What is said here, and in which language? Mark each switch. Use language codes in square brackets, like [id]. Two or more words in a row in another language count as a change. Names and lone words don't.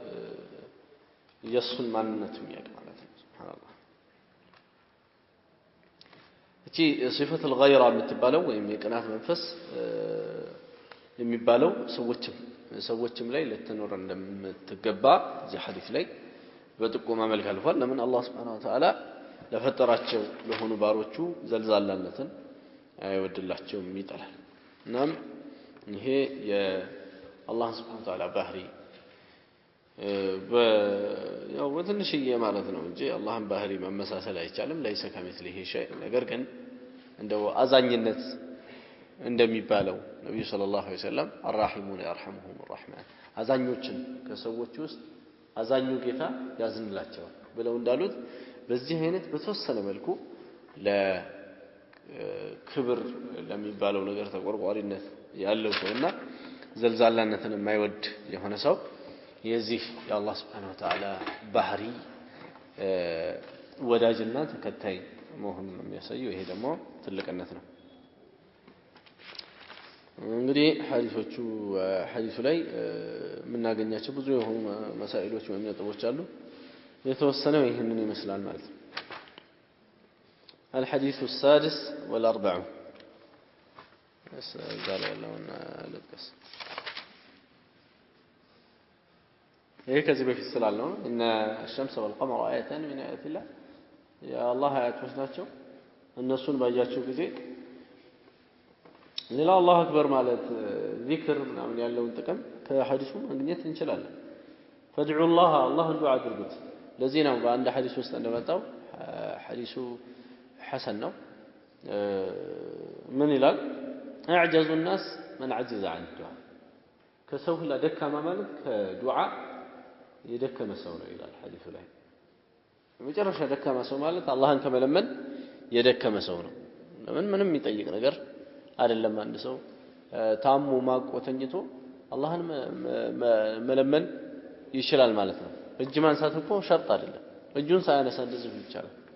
[am] የሱን ማንነቱ የሚያውቅ ማለት ነው ሱብሃንአላህ እቺ [ar] صفة الغيرة [am] የምትባለው ወይም የቅናት መንፈስ የሚባለው ሰዎችም ላይ ለተኖር እንደምትገባ እዚህ ሐዲስ ላይ በጥቆማ መልክ አልፏል ለምን አላህ [ar] سبحانه وتعالى [am] ለፈጠራቸው ለሆኑ ባሮቹ ዘልዛላነትን አይወድላቸውም ይጠላል እናም ይሄ የአላህ [ar] سبحانه وتعالى [am] ባህሪ ያው ወትንሽዬ ማለት ነው እንጂ አላህን ባህሪ መመሳሰል አይቻልም [ar] ليس كمثله شيء [am] ነገር ግን እንደው አዛኝነት እንደሚባለው ነብዩ [ar] صلى الله عليه وسلم الراحمون يرحمهم الرحمن [am] አዛኞችን ከሰዎች ውስጥ አዛኙ ጌታ ያዝንላቸዋል ብለው እንዳሉት በዚህ አይነት በተወሰነ መልኩ ለክብር ለሚባለው ነገር ተቆርቋሪነት ያለው ሰውና ዘልዛላነትን የማይወድ የሆነ ሰው የዚህ የአላህ [ar] سبحانه وتعالى [am] ባህሪ ወዳጅና ተከታይ መሆኑን የሚያሳየው ይሄ ደግሞ ትልቅነት ነው እንግዲህ ሐዲሱ ላይ የምናገኛቸው ብዙ የሆኑ መሳኢሎች ወይም ነጥቦች አሉ የተወሰነው ይሄንን ይመስላል ማለት ነው [ar] الحديث السادس والأربعون قال لنا لقس [am] ይሄ ከዚህ በፊት ስላልነው [ar] ان الشمس والقمر آيتان من آيات الله يا الله [am] አያቶች ናቸው እነሱን ባያችሁ ጊዜ ሌላ [ar] الله أكبر [am] ማለት ዚክር ምናምን ያለውን ጥቅም ከሐዲሱ ማግኘት እንችላለን [ar] فادعوا الله [am] ዱዓ አድርጉት ለዚህ ነው በአንድ ሐዲስ ውስጥ እንደመጣው ሐዲሱ ሐሰን ነው ምን ይላል [ar] اعجز الناس من عجز عن الدعاء [am] ከሰው ሁሉ ደካማ ማለት ከዱዓ የደከመ ሰው ነው ይላል ሐዲሱ ላይ መጨረሻ ደካማ ሰው ማለት አላህን ከመለመን የደከመ ሰው ነው ለምን ምንም የሚጠይቅ ነገር አይደለም አንድ ሰው ታሙ ማቆተኝቶ አላህን መለመን ይችላል ማለት ነው እጅ ማንሳት እኮ ሸርጥ አይደለም እጁን ሳያነሳ እንደዚህ ይቻላል